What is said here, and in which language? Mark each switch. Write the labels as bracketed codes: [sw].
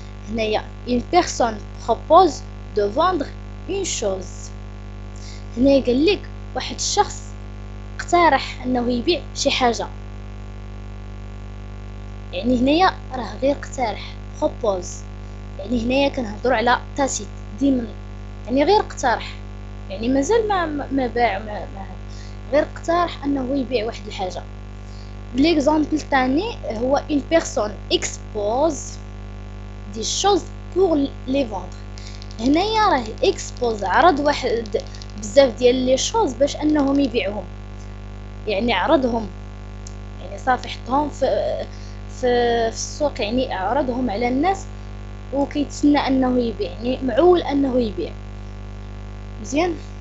[fr] هنايا une personne propose de vendre une chose. [ar] هنا قال لك واحد الشخص اقترح انه يبيع شي حاجه، يعني هنايا راه غير اقترح propose، يعني هنايا كنهضروا على تاسيت ضمني، يعني غير اقترح، يعني مازال ما باع، ما غير اقترح انه يبيع واحد الحاجه. ليكزامبل الثاني هو [fr] une personne expose des choses pour les vendre. [ar] هنايا راه expose عرض واحد بزاف ديال لي شوز باش انهم يبيعهم، يعني عرضهم، يعني صافي حطهم في السوق، يعني عرضهم على الناس وكيتسنى انه يبيع، يعني معول انه يبيع. مزيان.